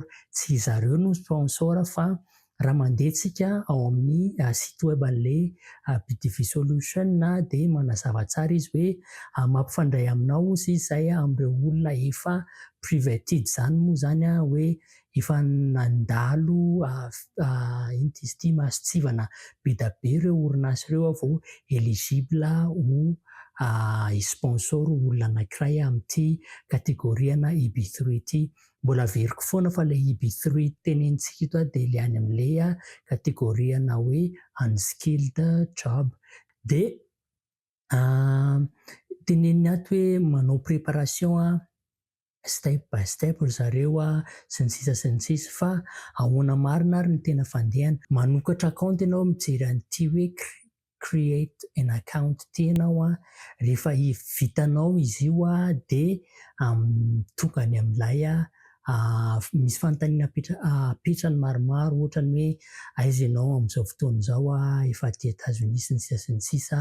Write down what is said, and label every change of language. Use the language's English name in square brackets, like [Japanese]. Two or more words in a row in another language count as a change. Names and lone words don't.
[Malagasy] Tsy zareo no sponsor fa raha mandeha tsika ao amin'ny [French] site web [Malagasy] an'ilay BDV Solution dia manazava tsara izy hoe mampifandray aminao izy izay amin'ireo olona efa privated zany moa zany hoe efa nandalo izy ity masitsivana be da be ireo orinasa ireo vao eligible ho sponsor olona anankiray amin'ity kategoriana EB3 ity. Mbola averiko foana fa ilay EB3 tenenitsika ito dia ilay any amin'ilay kategoriana hoe [English] unskilled job. [Malagasy] Dia teneniny ato hoe manao préparation [English] step by step [Malagasy] ry zareo sy ny sisa fa ahoana marina ary ny tena fandehana. Manokatra account ianao mijery an'ity hoe [English] create an account [Malagasy] ity ianao rehefa vitanao izy io dia tonga any amin'ilay misy fanontaniana apetrany maromaro ohatrany hoe aiza ianao amin'izao fotoana izao efa aty États-Unis sy ny sisa.